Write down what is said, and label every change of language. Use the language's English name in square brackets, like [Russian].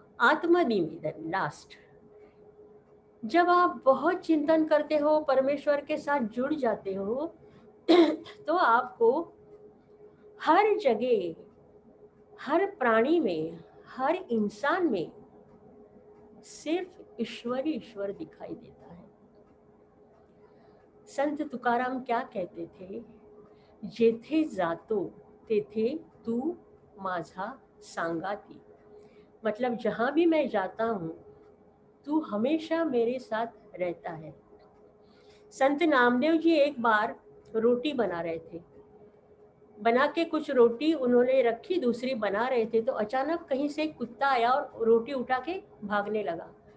[Hindi] आत्मनिवेदन लास्ट। जब आप बहुत चिंतन करते हो, परमेश्वर के साथ जुड़ जाते हो, तो आपको हर जगह, हर प्राणी में, हर इंसान में सिर्फ ईश्वर ही ईश्वर दिखाई देता है। [Marathi] संत तुकाराम [Hindi] क्या कहते थे, [Marathi] जेथे जातो तेथे तू माझा सांगाती। [Hindi] मतलब जहाँ भी मैं जाता हूँ तू हमेशा मेरे साथ रहता है। संत नामदेव जी एक बार रोटी बना रहे थे, बना के कुछ रोटी उन्होंने रखी, दूसरी बना रहे थे, तो अचानक कहीं से एक कुत्ता आया और रोटी उठा के भागने लगा।